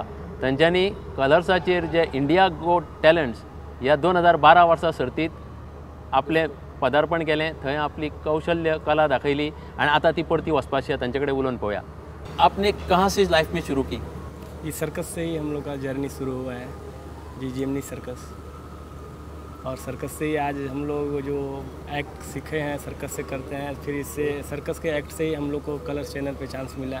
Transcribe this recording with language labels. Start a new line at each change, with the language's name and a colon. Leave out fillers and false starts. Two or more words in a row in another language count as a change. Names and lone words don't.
Konkani: तांच्यांनी कलर्साचेर जे इंडिया गॉट टॅलंट्स ह्या 2012 वर्सा सर्तीत आपलें पदार्पण केलें, थंय आपली कौशल्य कला दाखयली आनी आतां ती परती वचपाची आसा। तांचे कडेन उलोवन पळोवया।
Hindi: आपने कहाँ से लाइफ में शुरू की? ये सर्कस से ही हम लोग का जर्नी शुरू हुआ है, जीजीएमनी सर्कस। और सर्कस से ही आज हम लोग जो एक्ट सीखे हैं सर्कस से करते हैं। फिर इससे सर्कस के एक्ट से ही हम लोग को कलर्स चैनल पे चांस मिला।